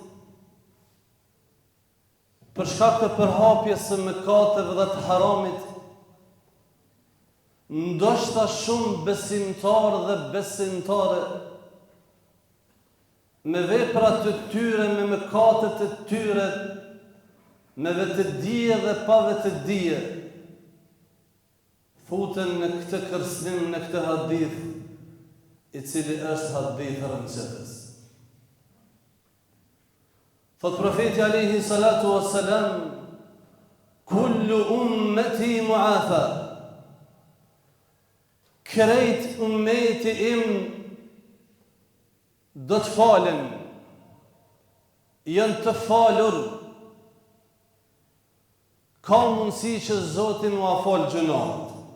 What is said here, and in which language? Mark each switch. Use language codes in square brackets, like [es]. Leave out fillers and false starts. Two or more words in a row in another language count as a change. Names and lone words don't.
[sq] për shkak të përhapjes së mëkateve dhe të haramit, ndoshta shumë besimtarë dhe besimtare me veprat të tyre, me mëkatet të tyre, me vetëdije dhe pa vetëdije, futen në këtë kërcënim, në këtë hadith, i cili është hadith rëndësishëm. Thot profeti [ar] عليه الصلاة والسلام, كل أمتي معافى, [sq] krejt ummeti im do të falen, janë të falur. Ka mundësi që Zoti më afal gjunat.